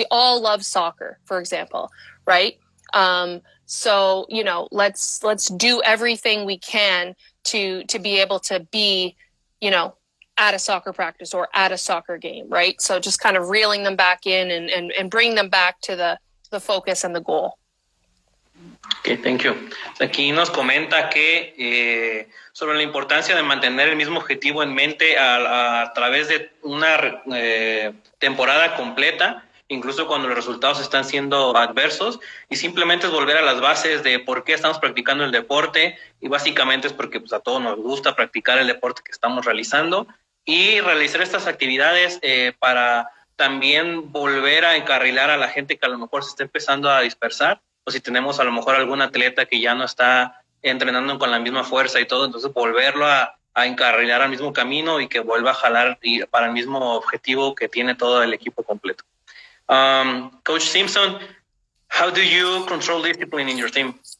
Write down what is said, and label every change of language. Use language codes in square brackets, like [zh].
[en] We all love soccer, for example, right? So, you know, let's do everything we can to be able to be, you know, at a soccer practice or at a soccer game, right? So just kind of reeling them back in and bring them back to the focus and the goal. Okay, thank you. [es] Aquí nos comenta que sobre la importancia de mantener el mismo objetivo en mente a través de una temporada completa, incluso cuando los resultados están siendo adversos, y simplemente es volver a las bases de por qué estamos practicando el deporte, y básicamente es porque pues, a todos nos gusta practicar el deporte que estamos realizando, y realizar estas actividades para también volver a encarrilar a la gente que a lo mejor se está empezando a dispersar, o si tenemos a lo mejor algún atleta que ya no está entrenando con la misma fuerza y todo, entonces volverlo a encarrilar al mismo camino y que vuelva a jalar para el mismo objetivo que tiene todo el equipo completo. [en] Coach Simpson, how do you control discipline in your team?